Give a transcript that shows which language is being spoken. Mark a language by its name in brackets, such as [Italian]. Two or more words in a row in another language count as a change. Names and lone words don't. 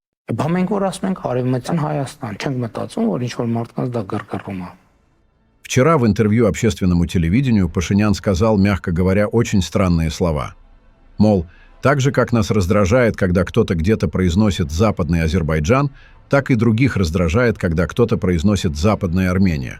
[Armenian] Բա մենք որ ասում ենք Արևմտյան Հայաստան, չենք մտածում, որ ինչ-որ մարդկանց դա գրգռում է։ [Russian] Вчера в интервью общественному телевидению Пашинян сказал, мягко говоря, очень странные слова. Мол, так же, как нас раздражает, когда кто-то где-то произносит «Западный Азербайджан», так и других раздражает, когда кто-то произносит «Западная Армения».